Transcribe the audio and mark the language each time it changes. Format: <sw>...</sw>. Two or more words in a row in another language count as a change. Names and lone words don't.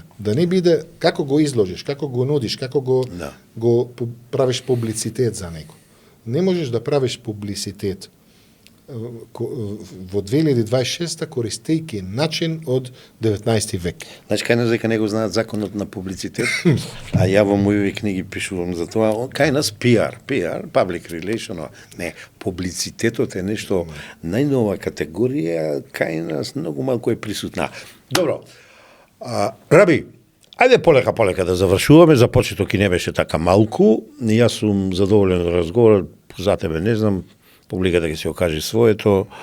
<mk>Да не биде како го изложиш, како го нудиш, како го правиш публицитет за него. Не можеш да правиш публицитет во 2026 користејќи начин од 19 век. Значи, кај нас дека не го знаат законот на публицитет, а ја во мојови книги пишувам за тоа, кај нас PR,</mk> <en>public relation,</en> <mk>не, публицитетот е нешто најнова категорија, кај нас многу малку е присутна. Добро, Раби, ајде полека да завршуваме, започеток и не беше така малку, јас сум задоволен од разговорот, за тебе не знам, публиката ќе се окаже своето.</mk>